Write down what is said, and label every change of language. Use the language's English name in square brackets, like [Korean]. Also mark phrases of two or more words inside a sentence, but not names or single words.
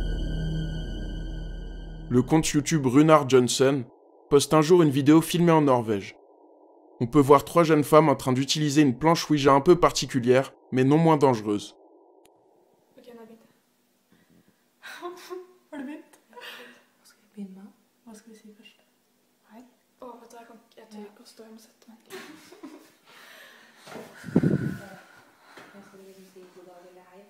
[French] Le compte YouTube Runar Johnson poste un jour une vidéo filmée en Norvège. On peut voir 3 jeunes femmes en train d'utiliser une planche Ouija un peu particulière, mais non moins dangereuse. [Norwegian] Ok, nå har jeg begynt. Har du begynt? Hva skal vi begynne med? Hva skal vi si først? Hei? Vet du, jeg tør ikke å stå, jeg må sette meg. Jeg skal liksom si god dag eller hei.